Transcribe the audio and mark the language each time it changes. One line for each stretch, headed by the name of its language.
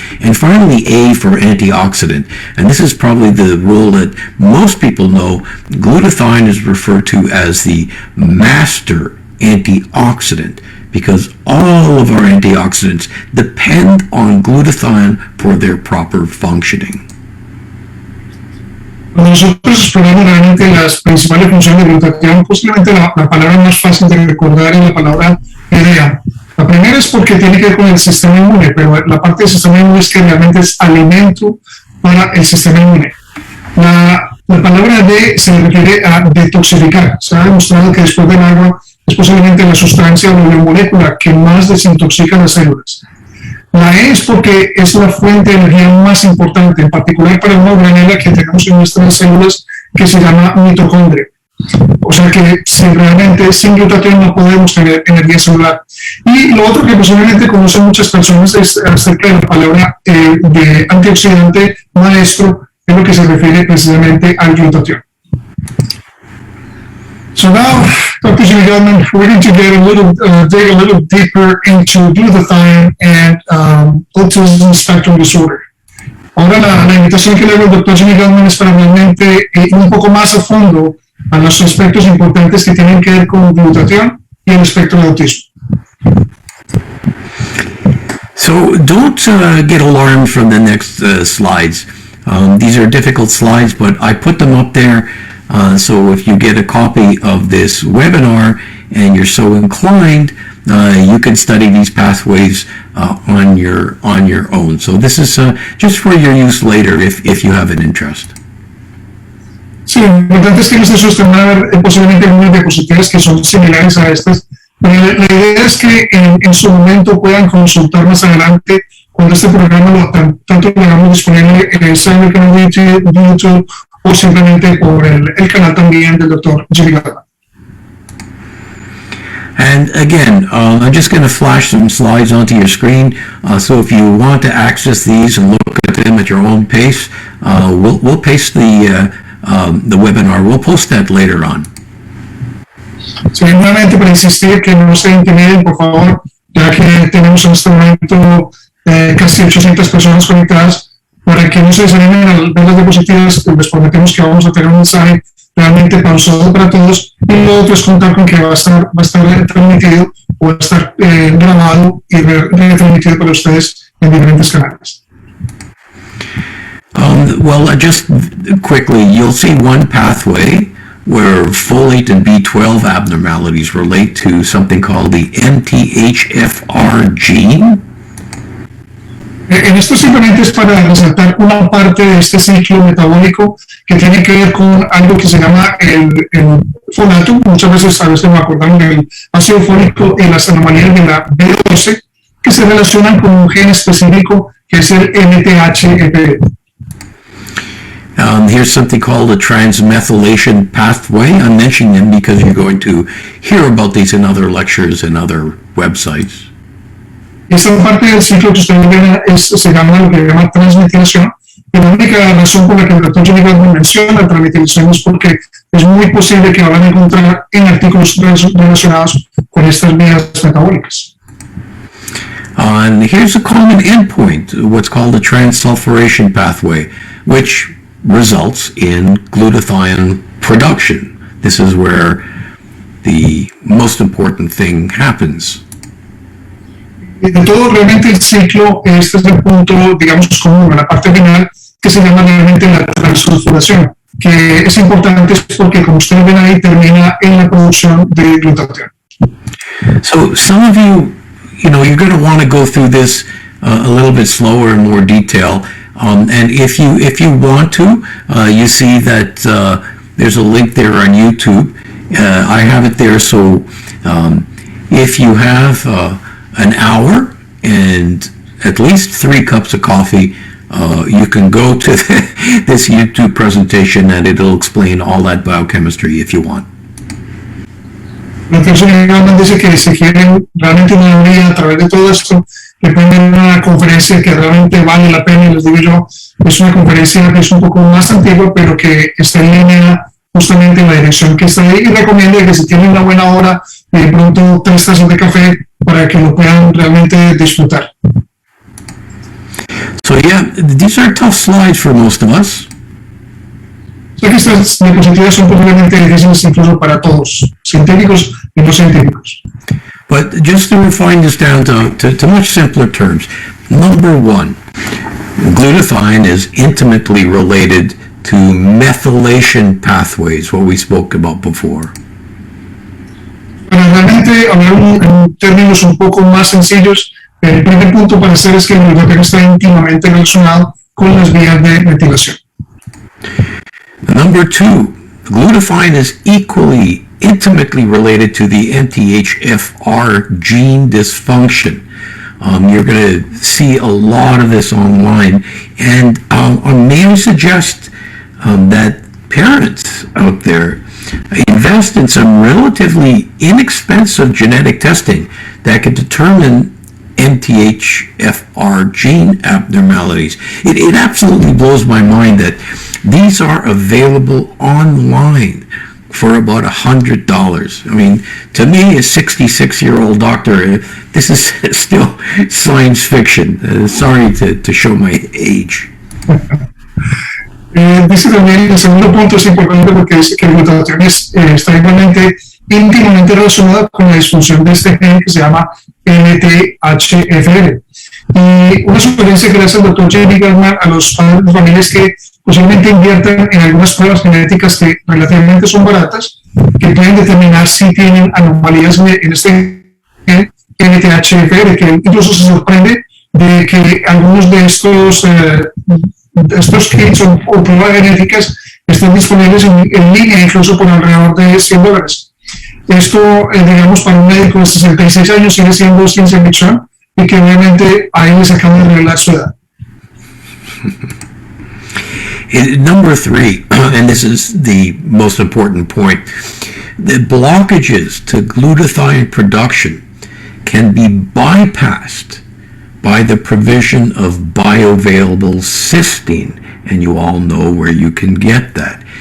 English: And finally, A for antioxidant. And this is probably the role that most people know. Glutathione is referred to as the master antioxidant, because all of our antioxidants depend on glutathione for their proper functioning.
Spanish: Cuando nosotros exploramos realmente las principales funciones de glutatión, posiblemente la palabra más fácil de recordar es la palabra idea. La primera es porque tiene que ver con el sistema inmune, pero la parte del sistema inmune es que realmente es alimento para el sistema inmune. La palabra D se refiere a detoxificar. Se ha demostrado que después del agua es posiblemente la sustancia o la biomolécula que más desintoxica las células. La E es porque es la fuente de energía más importante, en particular para una organela que tenemos en nuestras células que se llama mitocondria. O sea que si realmente sin glutatión no podemos tener energía celular. Y lo otro que posiblemente conocen muchas personas es acerca de la palabra de antioxidante maestro, es lo que se refiere precisamente al glutatión.
English: So now, Dr. Jimmy Gutman, we're going to get dig a little deeper into glutathione and autism spectrum disorder.
Spanish: Ahora la invitación que le hago al Dr. Jimmy Gutman es para realmente ir un poco más a fondo a los aspectos importantes que tienen que ver con glutatión y el espectro de autismo.
English: So don't get alarmed from the next slides. These are difficult slides, but I put them up there. So if you get a copy of this webinar and you're so inclined, you can study these pathways on your own. So this is just for your use later if you have an interest.
Spanish: Sí, lo importante es que nuestros sistemas posiblemente algunas diapositivas que son similares a estas. Pero la idea es que en su momento puedan consultar más adelante cuando este programa tanto lo hagamos disponible en el canal de YouTube o simplemente por el canal también del Dr. Jimmy Gutman.
English: And again, I'm just going to flash some slides onto your screen. So if you want to access these and look at them at your own pace, we'll paste the webinar. We'll post that later on.
Spanish: Sí, nuevamente para insistir que no se intimiden, por favor, ya que tenemos en este momento casi 800 personas conectadas. Para que no se desanimen al ver las diapositivas, les prometemos que vamos a tener un mensaje realmente pausado para todos, y lo otro es contar con que va a estar transmitido o va a estar grabado y retransmitido para ustedes en diferentes canales.
English: Well, just quickly, you'll see one pathway where folate and B12 abnormalities relate to something called the MTHFR gene.
Spanish: En esto simplemente es para resaltar una parte de este ciclo metabólico que tiene que ver con algo que se llama el folato. Muchas veces a veces nos acordamos del ácido fólico y las anomalías de la B12 que se relacionan con un gen específico que es el MTHFR.
English: Here's something called a transmethylation pathway. I'm mentioning them because you're going to hear about these in other lectures and other websites.
Spanish: Esta parte del ciclo que ustedes ven se llama lo que se llama transmetilación. Y la única razón por la que el doctor Johnny Gutman menciona la transmetilación es porque es muy posible que van a encontrar en artículos relacionados con estas vías metabólicas.
English: And here's a common endpoint, what's called a transsulfuration pathway, which results in glutathione production. This is where the most important thing happens.
Spanish: De todo realmente el ciclo, este es el punto, digamos, común, la parte final, que se llama realmente la transsulfuración, que es importante porque, como ustedes ven ahí, termina en la producción de glutatión.
English: So some of you, you're going to want to go through this a little bit slower in more detail. And if you want to, you see that there's a link there on YouTube. I have it there, so if you have an hour and at least 3 cups of coffee, you can go to this YouTube presentation and it'll explain all that biochemistry if you want.
Spanish: La persona dice que si quieren realmente una guía a través de todo esto, que pueden ver una conferencia que realmente vale la pena, y les digo yo, es una conferencia que es un poco más antigua, pero que está en línea justamente en la dirección que está ahí, y recomiendo que si tienen una buena hora, de pronto 3 tazas de café para que lo puedan realmente disfrutar.
English: So yeah, these are tough slides for most of us.
Spanish: Sé que estas diapositivas son probablemente difíciles incluso para todos, científicos y no científicos.
English: But just to refine this down to much simpler terms, number 1, glutathione is intimately related to methylation pathways, what we spoke about before.
Spanish: Para realmente hablar en términos un poco más sencillos, el primer punto para hacer es que el glutatión está íntimamente relacionado con las vías de metilación.
English: Number 2, glutathione is equally intimately related to the MTHFR gene dysfunction. You're going to see a lot of this online, and may I suggest that parents out there invest in some relatively inexpensive genetic testing that can determine MTHFR gene abnormalities. It absolutely blows my mind that these are available online for about $100. I mean, to me, a 66-year-old doctor, this is still science fiction. Sorry to show my age.
Spanish: Dice también, el segundo punto es importante porque dice que la glutatión está igualmente íntimamente relacionada con la disfunción de este gen que se llama MTHFR. Y una sugerencia que le hace el doctor Jamie Gutman a los padres de familias que posiblemente inviertan en algunas pruebas genéticas que relativamente son baratas, que pueden determinar si tienen anomalías en este gen MTHFR, que incluso se sorprende de que algunos de estos kits o pruebas genéticas están disponibles en línea incluso por alrededor de $100. Esto, digamos, para un médico de 66 años sigue siendo ciencia ficción y que obviamente ahí les acaba de revelar su edad.
English: Number 3, and this is the most important point, the blockages to glutathione production can be bypassed by the provision of bioavailable cysteine, and you all know where you can get that.